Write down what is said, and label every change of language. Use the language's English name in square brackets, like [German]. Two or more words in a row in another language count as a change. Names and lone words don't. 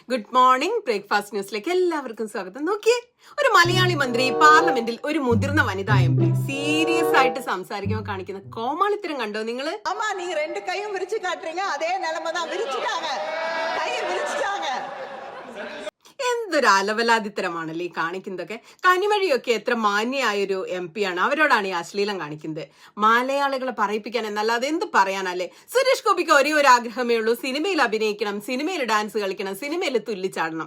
[English] Good morning. [Malayalam] ബ്രേക്ക്ഫാസ്റ്റ് ന്യൂസിലേക്ക് എല്ലാവർക്കും സ്വാഗതം. നോക്കിയേ, ഒരു മലയാളി മന്ത്രി പാർലമെന്റിൽ ഒരു മുതിർന്ന വനിതാ MP സീരിയസ് ആയിട്ട് സംസാരിക്കുമ്പോൾ കാണിക്കുന്ന കോമാളിത്തരം കണ്ടോ നിങ്ങള്? [Tamil] ஆமா, நீங்க ரெண்டு கையும் விரிச்சு காட்டுறீங்க, அதே நிலைமை தான். விரிச்சுட்டாங்க, கையை விரிச்சுட்டாங்க. [Malayalam] എന്തൊരു അലവലാതിത്തരമാണല്ലേ ഈ കാണിക്കുന്നതൊക്കെ. കനിമൊഴിയൊക്കെ എത്ര മാന്യായൊരു MP ആണ്, അവരോടാണ് ഈ അശ്ലീലം കാണിക്കുന്നത്. മലയാളികളെ പറയിപ്പിക്കാൻ എന്നല്ലാതെ എന്ത് പറയാനല്ലേ. സുരേഷ് ഗോപിക്ക് ഒരേ ഒരു ആഗ്രഹമേ ഉള്ളൂ, സിനിമയിൽ അഭിനയിക്കണം, സിനിമയിൽ ഡാൻസ് കളിക്കണം, സിനിമയിൽ തുള്ളിച്ചാടണം.